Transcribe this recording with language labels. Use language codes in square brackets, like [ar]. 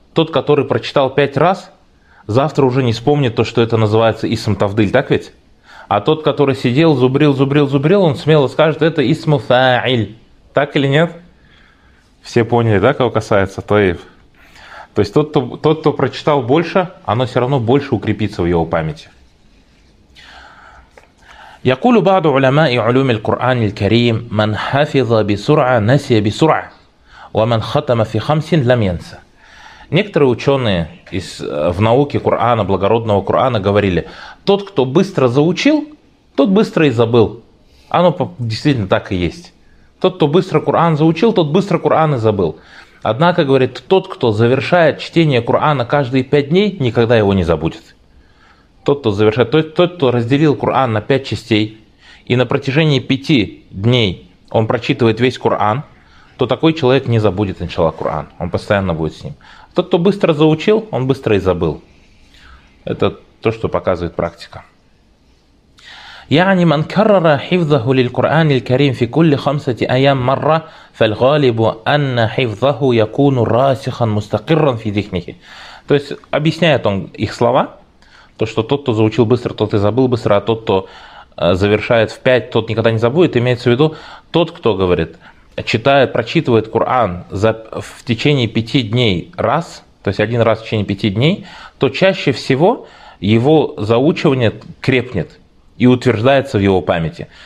[ru] Тот, который прочитал 5 раз, завтра уже не вспомнит то, что это называется Исм Тавдиль, так ведь? А тот, который сидел, зубрил, зубрил, зубрил, он смело скажет, это Исм Фаиль. Так или нет? Все поняли, да, кого касается? Таиф. То есть тот, кто прочитал больше, оно все равно больше укрепится в его памяти. [ar] يقول بعض علماء علوم القرآن الكريم من حافظ بسرعة نسي بسرعة ومن ختم في خمس لم ينسى. [ru] Некоторые ученые в науке Корана, благородного Корана, говорили, тот, кто быстро заучил, тот быстро и забыл. Оно действительно так и есть. Тот, кто быстро Коран заучил, тот быстро Коран и забыл. Однако, говорит, тот, кто завершает чтение Корана каждые 5 дней, никогда его не забудет. Тот, кто завершает, тот, кто разделил Коран на 5 частей, и на протяжении 5 дней он прочитывает весь Коран, то такой человек не забудет, иншалла, Коран. Он постоянно будет с ним. Тот, кто быстро заучил, он быстро и забыл. Это то, что показывает практика. [ar] يعني من كرر حفظه للقرآن الكريم في كل 5 أيام مرة فالغالب أن حفظه يكون راسخا مستقرا في ذهنه. [ru] То есть объясняет он их слова, то, что тот, кто заучил быстро, тот и забыл быстро, а тот, кто завершает в 5, тот никогда не забудет, имеется в виду тот, кто говорит, читает, прочитывает Коран в течение 5 дней раз, то есть 1 раз в течение 5 дней, то чаще всего его заучивание крепнет и утверждается в его памяти.